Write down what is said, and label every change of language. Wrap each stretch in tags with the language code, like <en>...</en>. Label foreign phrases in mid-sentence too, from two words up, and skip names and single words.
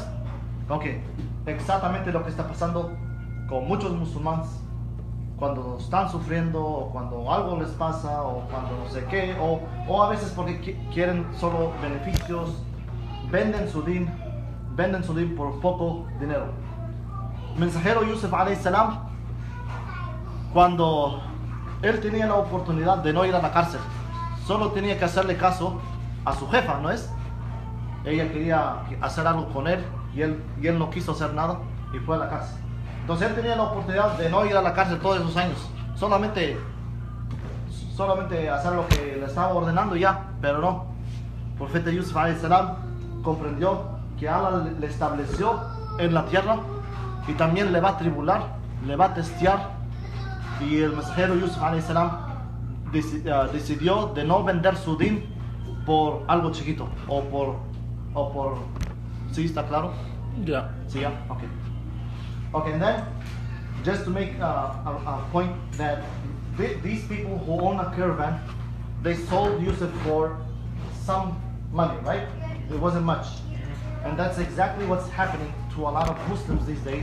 <es>Ok, exactamente lo que está pasando con muchos musulmanes cuando están sufriendo, o cuando algo les pasa, o cuando no sé qué, o a veces porque quieren solo beneficios, venden su din por poco dinero. Mensajero Yusuf</es> <ar>عليه السلام,</ar> <es>cuando él tenía la oportunidad de no ir a la cárcel, solo tenía que hacerle caso a su jefa, ¿no es? Ella quería hacer algo con él y él no quiso hacer nada y fue a la cárcel. Entonces él tenía la oportunidad de no ir a la cárcel todos esos años, solamente hacer lo que le estaba ordenando y ya, pero no. El profeta Yusuf</es> <ar>عليه السلام</ar> <es>comprendió que Allah le estableció en la tierra y también le va a tribular, le va a testear, y el mensajero Yusuf</es> <ar>عليه السلام</ar> <es>decidió de no vender su din por algo chiquito o por ¿sí está claro? Ya. Sí, ya,</es> <en>okay, and then just to make a point that these people who own a caravan, they sold Yusuf for some money, right? It wasn't much. And that's exactly what's happening to a lot of Muslims these days.</en>